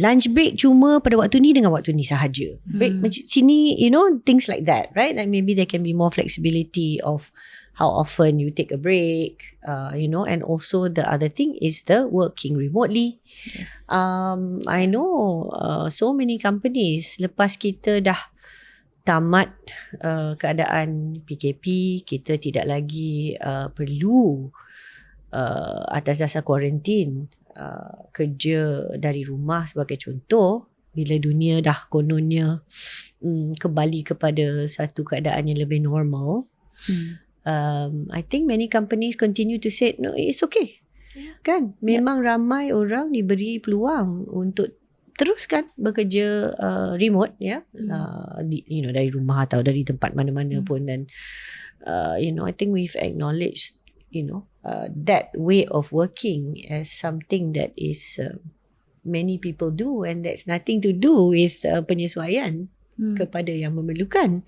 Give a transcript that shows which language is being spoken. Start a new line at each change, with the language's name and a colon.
Malay: Lunch break cuma pada waktu ni dengan waktu ni sahaja. Break macam sini,
English: things like that, right? Like maybe there can be more flexibility of how often you take a break, and also the other thing is the working remotely. Yes. I know so many companies,
Malay: lepas kita dah tamat keadaan PKP, kita tidak lagi perlu atas dasar kuarantin kerja dari rumah sebagai contoh. Bila dunia dah kononnya kembali kepada satu keadaan yang lebih normal,
English: I think many companies continue to say no, it's okay.
Malay: Kan, memang ramai orang diberi peluang untuk teruskan bekerja remote ya, dari rumah atau dari tempat mana-mana pun.
English: Dan I think we've acknowledged that way of working as something that is many people do, and that's nothing to do with
Malay: penyesuaian kepada yang memerlukan.